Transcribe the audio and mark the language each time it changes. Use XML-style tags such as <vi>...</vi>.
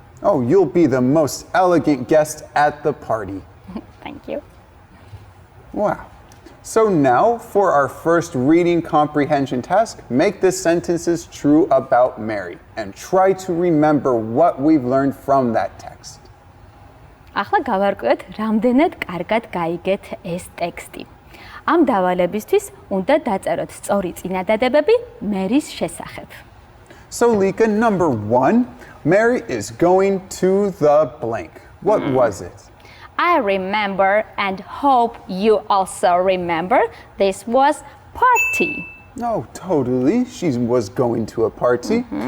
<en>Oh, you'll be the most elegant guest at the party. Thank you. Wow. So now, for our first reading comprehension task, make the sentences true about Mary and try to remember what we've learned from that text.</en> <ka>ახლა გავარკვიოთ, რამდენად კარგად გაიგეთ ეს ტექსტი. ამ დავალებისთვის უნდა დაწეროთ სწორი წინადადებები მერის შესახებ.</ka> <en>So Lika, number 1, Mary is going to the blank. What was it? I remember and hope you also remember this was party. Oh, totally. She was going to a party.</en>